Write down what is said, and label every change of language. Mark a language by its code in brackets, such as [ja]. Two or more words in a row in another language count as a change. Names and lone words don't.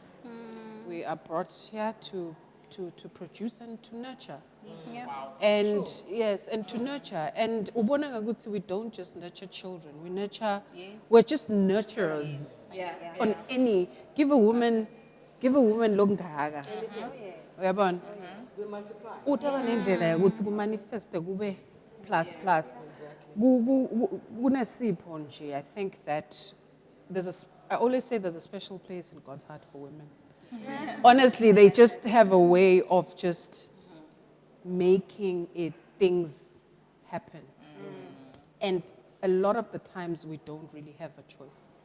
[en] We are brought here to produce and to nurture. And yes, and to nurture. And we don't just nurture children. We nurture. We're just nurturers. On any, give a woman longaga. We multiply. [zu] Utaba nendlela ukuthi kumanifeste [en] kube plus. [zu] Kunesipho nje. [en] I think that I always say there's a special place in God's heart for women. Honestly, they just have a way of just making things happen. And a lot of the times we don't really have a choice.